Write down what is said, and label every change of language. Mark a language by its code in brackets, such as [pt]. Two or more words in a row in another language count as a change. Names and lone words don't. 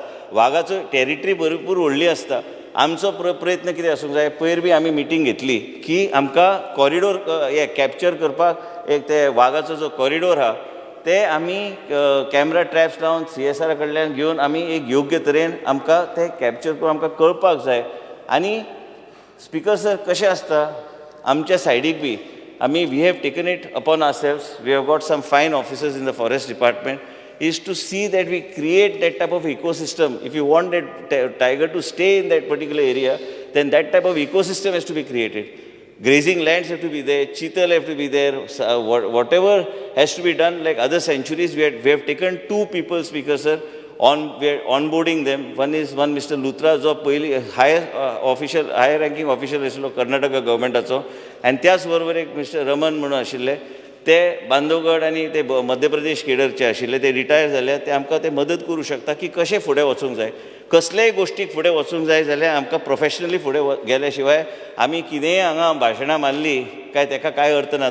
[kok] वाघाचो टॅरिटरी भरपूर व्हडली आसता. आमचो प्रयत्न कितें आसूंक जाय, पयर बी आमी मिटींग घेतली की आमकां कॉरिडोर कॅप्चर करपाक एक ते वाघाचो जो कॉरिडोर आहा ते आमी [en] camera traps [kok] लावन CSR कडल्यान घेवन आमी एक योग्य तरेन आमकां ते कॅप्चर करून आमकां कळपाक जाय. आनी स्पिकर सर कशें आसता, आमच्या सायडीक बी आमी [en] we have taken it upon ourselves, we have got some fine officers in the forest department, is to see that we create that type of ecosystem. If you want that tiger to stay in that particular area, then that type of ecosystem has to be created. Grazing lands have to be there, cheetal have to be there, whatever has to be done, like other sanctuaries. We have taken 2 people, Speaker sir, we are onboarding them. One Mr. Luthra, [kok] जो पयली [en] higher ranking official [kok] आशिल्लो कर्नाटका गव्हर्मेंटाचो, आनी त्याच बरोबर एक मिस्टर रमन म्हणून आशिल्ले, ते बांदवगड आनी ते मध्य प्रदेश केडरचे आशिल्ले, ते रिटायर जाले. ते आमकां ते मदत करूं शकता की कशें फुडें वचूंक जाय. कसलेय गोश्टीक फुडें वचूंक जाय जाल्यार आमकां प्रोफेशनली फुडें गेल्या शिवाय आमी कितेंय हांगा भाशणां मारली काय तेका कांय अर्थ ना.